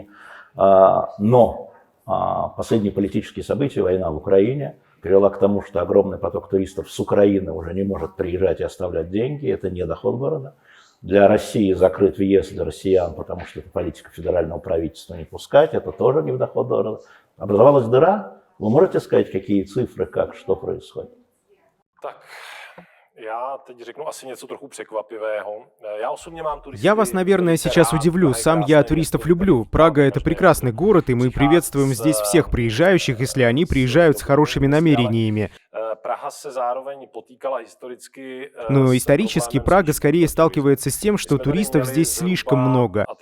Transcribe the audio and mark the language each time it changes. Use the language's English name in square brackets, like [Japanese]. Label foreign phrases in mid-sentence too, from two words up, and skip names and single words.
[Russian] Но последние политические события, война в Украине, привела к тому, что огромный поток туристов с Украины уже не может приезжать и оставлять деньги. Это не доход города. Для России закрыт въезд для россиян, потому что это политика федерального правительства не пускать. Это тоже не в доход города. Образовалась дыра. Вы можете сказать, какие цифры, как, что происходит? Так. [Czech] Já teď řeknu asi něco trochu překvapivého. Já osobně mám туристы. [Russian] Я вас, наверное, сейчас удивлю. Сам я туристов люблю. Прага — это прекрасный город, и мы приветствуем здесь всех приезжающих, если они приезжают с хорошими намерениями. Но исторически Прага скорее сталкивается с тем, что туристов здесь слишком много.